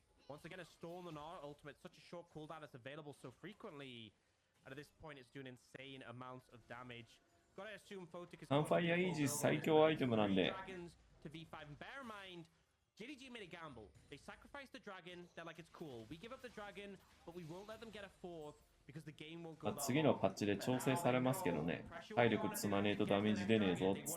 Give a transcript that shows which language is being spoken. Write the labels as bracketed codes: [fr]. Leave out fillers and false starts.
[en] Once again, a Storm and our ultimate, such a short cooldown that's available so frequently. And at this point, it's doing insane amounts of damage. Gotta assume Photic is [ja] サンファイアイージス最強アイテムなんで。 [en] To V5 and bear in mind, JDG made a gamble. They sacrificed the dragon. They're like, it's cool. We give up the dragon, but we won't let them get a fourth because the game won't go. [ja] 次のパッチで調整されますけどね。体力積まねえとダメージ出ねえぞ。